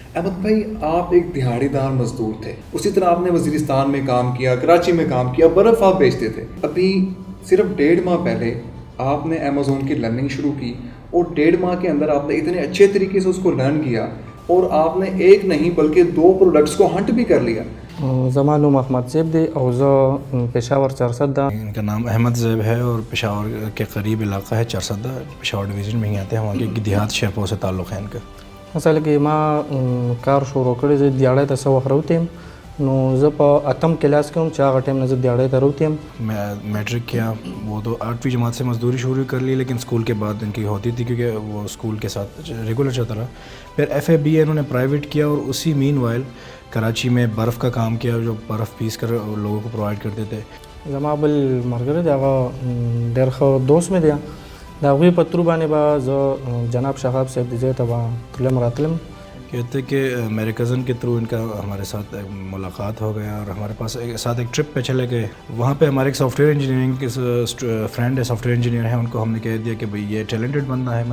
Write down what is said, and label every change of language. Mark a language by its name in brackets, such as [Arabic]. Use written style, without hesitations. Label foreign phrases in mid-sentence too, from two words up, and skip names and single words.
[Urdu] احمد بھائی، آپ ایک دہاڑیدار مزدور تھے، اسی طرح آپ نے وزیرستان میں کام کیا، کراچی میں کام کیا، برف آپ بیچتے تھے. ابھی صرف 1.5 ماہ پہلے آپ نے امیزون کی لرننگ شروع کی، اور 1.5 ماہ کے اندر آپ نے اتنے اچھے طریقے سے اس کو لرن کیا، اور آپ نے ایک نہیں بلکہ 2 پروڈکٹس کو ہنٹ بھی کر لیا. [Pashto] زما نوم احمد زیب دی او زه پېښور 400 دا. [Urdu] ان کا نام احمد زیب ہے اور پشاور کے قریب علاقہ ہے 400 پشاور ڈویژن میں ہی آتے ہیں. وہاں کے دیہات شہپور سے تعلق ہے ان کا. [Pashto] اصل کې ما کار شروع کړی زه دیاړی ته څه وخت راوتیم، نو زه په 8م کلاس کې هم چې هغه ټایم نه زه دیاړی ته راوتیم. [Urdu] میں میٹرک کیا، وہ تو 8ویں جماعت سے مزدوری شروع کر لی، لیکن اسکول کے بعد ان کی ہوتی تھی کیونکہ وہ اسکول کے ساتھ ریگولر چلتا رہا. پھر ایف اے بی اے انہوں نے پرائیویٹ کیا، اور اسی مین وائل کراچی میں برف کا کام کیا، جو برف پیس کر لوگوں کو پرووائڈ کرتے تھے. [Pashto] زما بل ملګری دی هغه ډېر ښه دوست مې دی، د هغوی په ترو باندې به زه جناب شهاب صاحب د ځای ته به تلم راتلم. [Urdu] کہتے کہ میرے کزن کے تھرو ان کا ہمارے ساتھ ملاقات ہو گیا، اور ہمارے پاس ساتھ ایک ٹرپ پہ چلے گئے. وہاں پہ ہمارے ایک [English] software engineering [Urdu] کے فرینڈ ہے، [English] software engineer [Urdu] ہیں، ان کو ہم نے کہہ دیا کہ بھئی یہ ٹیلنٹڈ بندہ ہے.